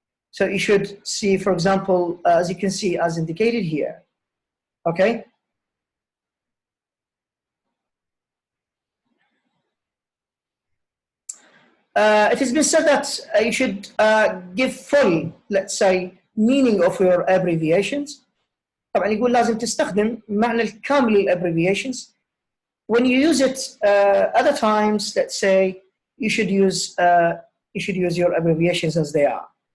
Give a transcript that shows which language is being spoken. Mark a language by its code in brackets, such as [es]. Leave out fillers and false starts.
[en] So you should see, for example, as you can see, as indicated here, okay? It has been said that you should give full, let's say, meaning of your abbreviations. [ar] طبعا يقول لازم تستخدم معنى الكامل للabbreviations. [en] When you use it other times, let's say, you should use your abbreviations as they are.